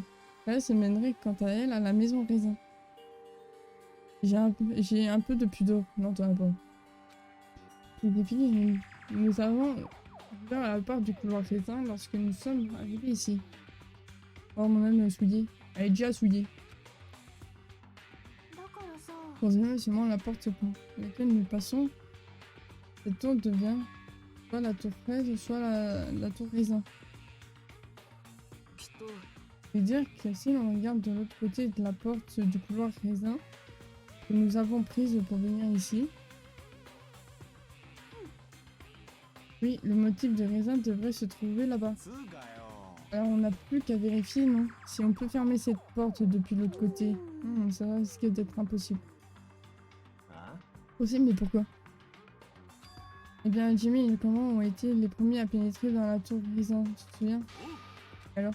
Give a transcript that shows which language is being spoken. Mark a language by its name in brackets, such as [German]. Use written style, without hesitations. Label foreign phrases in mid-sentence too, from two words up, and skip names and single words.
[French] Elle se mènerait quant à elle à la maison raisin. J'ai un peu de pudeur dans ton rapport. Les défis, nous avons ouvert la porte du couloir raisin lorsque nous sommes arrivés ici. Oh, mon âme souillée. Elle est déjà souillée. [Japanese] だからさ [French] Troisièmement, seulement la porte par laquelle nous passons. Cette tour devient soit la tour fraise, soit la tour raisin. [Japanese] きっと [French] Je veux dire que si l'on regarde de l'autre côté de la porte du couloir raisin que nous avons prise pour venir ici, oui, le motif de raisin devrait se trouver là-bas. [Japanese] つうかよ [French] Alors on n'a plus qu'à vérifier, non? Si on peut fermer cette porte depuis l'autre côté. Ça risque d'être impossible. [Japanese] あ [French] Possible, mais pourquoi? Eh bien, Jimmy et comment ont été les premiers à pénétrer dans la tour raisin, tu te souviens? [Japanese] あのね